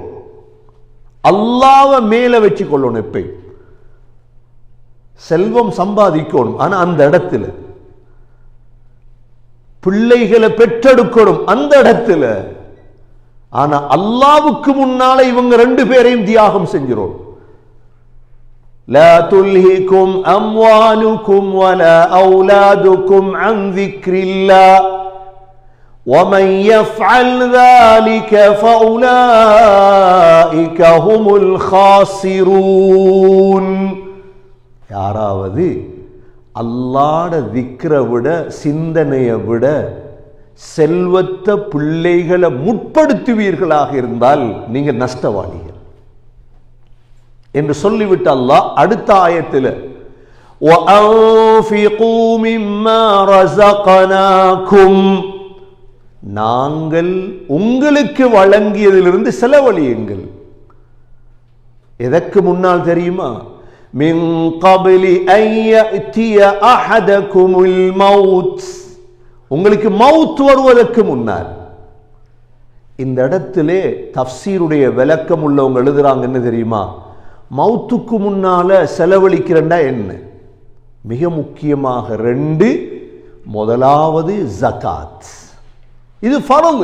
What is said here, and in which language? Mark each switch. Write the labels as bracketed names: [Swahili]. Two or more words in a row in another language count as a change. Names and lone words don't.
[Tamil] அல்லாஹ்வை மேல வச்சு கொள்ளணும். எப்ப செல்வம் சம்பாதிக்கணும், ஆனா அந்த இடத்துல பிள்ளைகளை பெற்றெடுக்கணும், அந்த இடத்துல. ஆனா அல்லாஹ்வுக்கு முன்னால இவங்க ரெண்டு பேரையும் தியாகம் செஞ்சிரோம். [Arabic] لا تلهكم أموالكم ولا أولادكم عن ذكر الله ومن يفعل ذلك فأولئك هم الخاسرون. [Tamil] யாராவது அல்லாஹ்ட திக்ரை விட, சிந்தனையை விட செல்வத்தை பிள்ளைகளை முற்படுத்துவீர்களாக இருந்தால் நீங்கள் நஷ்டவாளிகள் என்று சொல்லிவிட்டு அல்லாஹ் அடுத்த ஆயத்தில் [Arabic] وَأَنْفِقُوا مِمَّا رَزَقْنَاكُمْ, [Tamil] நாங்கள் உங்களுக்கு வழங்கியதிலிருந்து செலவழியுங்கள். எதற்கு முன்னால் தெரியுமா? [Arabic] مِنْ قَبْلِ أَنْ يَأْتِيَ أَحَدَكُمُ الْمَوْتُ, [Tamil] உங்களுக்கு மவுத் வருவதற்கு முன்னால். இந்த இடத்திலே தஃப்சீருடைய விளக்கம் உள்ளவங்க எழுதுறாங்க என்ன தெரியுமா? மவுத்துக்கு முன்னால செலவழிக்கிறண்டா என்ன? மிக முக்கியமாக ரெண்டு. முதலாவது ஜகாத், இது ஃபர்ல்.